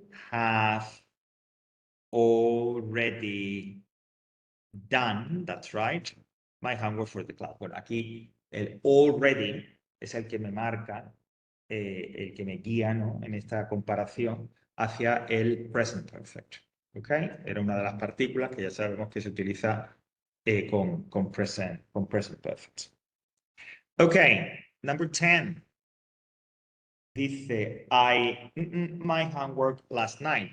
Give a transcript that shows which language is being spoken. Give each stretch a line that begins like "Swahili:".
English: Have already done, that's right, my homework for the class.
Spanish: Bueno, aquí el already es el que me marca, el que me guía, ¿no? En esta comparación hacia el present perfect. ¿Ok? Era una de las partículas que ya sabemos que se utiliza con present perfect.
English: Ok, number 10.
Spanish: Dice,
English: I my homework last night.